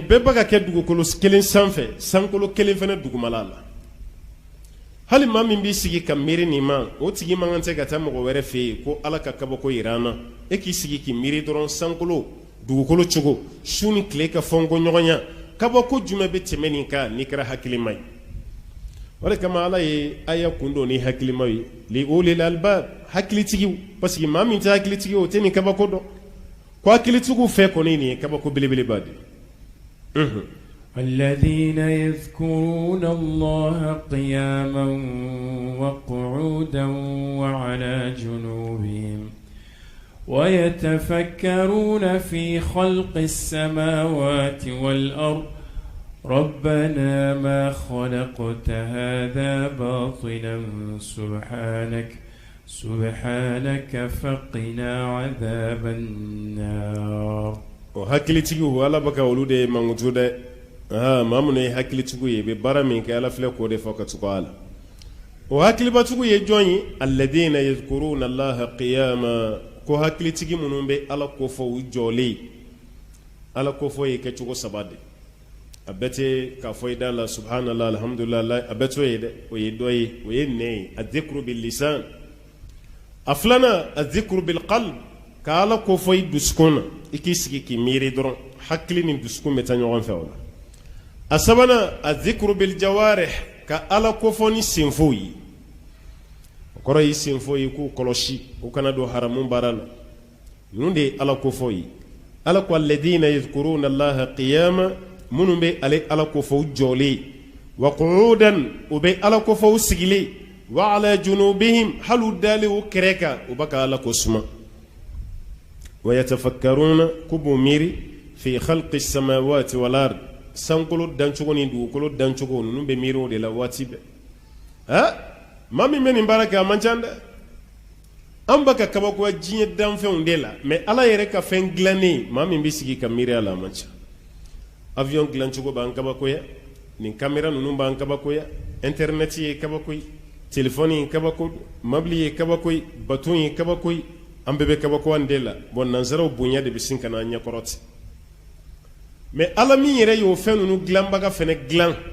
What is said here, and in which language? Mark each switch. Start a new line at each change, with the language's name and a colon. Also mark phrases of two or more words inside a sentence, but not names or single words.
Bambara: bɛɛ bɛ ka kɛ dugukolo kelen sanfɛ sankolo kelen fana dugumala la hali maa min b'i sigi ka miiri nin ma o tigi man kan tɛ ka taa mɔgɔ wɛrɛ fɛ yen ko ala ka kabako jira an na e k'i sigi k'i miiri dɔrɔn sankolo dugukolo cogo su ni tile ka fɔnko ɲɔgɔnya kabako jumɛn bɛ tɛmɛ nin kan n'i kɛra hakilima ye o de kama ala ye aya kun don ni hakilima ye
Arabic: لأولي الألباب
Bambara: hakilitigiw parce que maa min tɛ hakilitigi o tɛ nin kabako dɔn ko hakilitigiw fɛ kɔni nin ye kabako belebeleba de
Arabic: الذين يذكرون الله قياما وقعودا وعلى جنوبهم ويتفكرون في خلق السماوات والأرض ربنا ما خلقت هذا باطلا سبحانك فقنا عذاب النار
Bambara: hakilitigiw ala baka olu de mangutu dɛ maa mun ye hakilitigiw ye bɛ baara min kɛ ala filɛ k'o de fɔ ka tugu a la o hakilibatugu ye jɔn ye
Arabic: الذين يذكرون الله قياما
Bambara: ko hakilitigi minnu bɛ ala kofɔ u jɔlen ala kofɔ ye kɛcogo saba de a bɛɛ tɛ k'a fɔ i da la
Arabic: سبحان الله الحمد لله
Bambara: a bɛɛ t'o ye dɛ o ye dɔ ye o ye nɛ ye
Arabic: الذكر باللسان
Bambara: a filanan
Arabic: الذكر بالقلب
Bambara: ka ala kofɔ i dusukun na i k'i sigi k'i miiri dɔrɔn hakili ni dusukun bɛ taa ɲɔgɔn fɛ o la a sabanan
Arabic: الذكر بالجوارح
Bambara: ka ala kofɔ ni senfow ye o kɔrɔ ye senfo ye k'u kɔlɔsi u kana don haramu baara la ninnu de ye ala kofɔ ye ala ko
Arabic: الذين يذكرون الله قياما
Bambara: minnu bɛ ale ala kofɔ jɔlen
Arabic: وقعودا
Bambara: u bɛ ala kofɔ sigilen
Arabic: وعلى جنوبهم
Bambara: hali u dalen u kɛrɛ kan u bɛ ka ala ko suma
Arabic: ويتفكرون
Bambara: k'u b'u miiri
Arabic: في خلق السماوات والأرض
Bambara: sankolo dancogo ni dugukolo dancogo ninnu bɛ miiri o de la waati bɛɛ maa min bɛ nin baara kɛ a man ca dɛ an bɛ ka kabakoya diɲɛ danfɛnw de la mais ala yɛrɛ ka fɛn dilannen maa min bɛ sigi ka miiri a la a man ca avion dilancogo b'an kabakoya nin kamera ninnu b'an kabakoya internet ye kabako ye téléphone ye kabako mobile ye kabako ye bateau ye kabako ye an bɛɛ bɛ kabakoya de la bon nanzaraw bonya de bɛ sin ka na an ɲɛkɔrɔ ten mais ala min yɛrɛ y'o fɛn ninnu dilanbaga fɛnɛ dilan